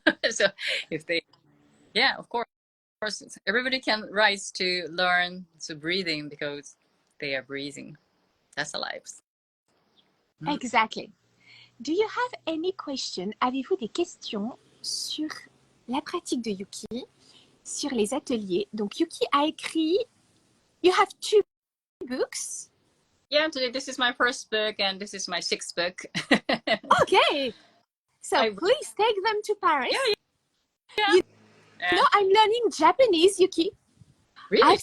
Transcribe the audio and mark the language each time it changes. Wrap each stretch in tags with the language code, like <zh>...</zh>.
<en>So if they, of course, everybody can rise to learn to breathing because they are breathing. That's a life. Exactly. Do you have any question?</en> <fr>Avez-vous des questions sur la pratique de Yuki, sur les ateliers? Donc Yuki a écrit,</fr> <en>you have 2 books. Yeah, today this is my first book and this is my 6th book. Okay. So please take them to Paris. Yeah. You know, I'm learning Japanese, Yuki. Really?</en>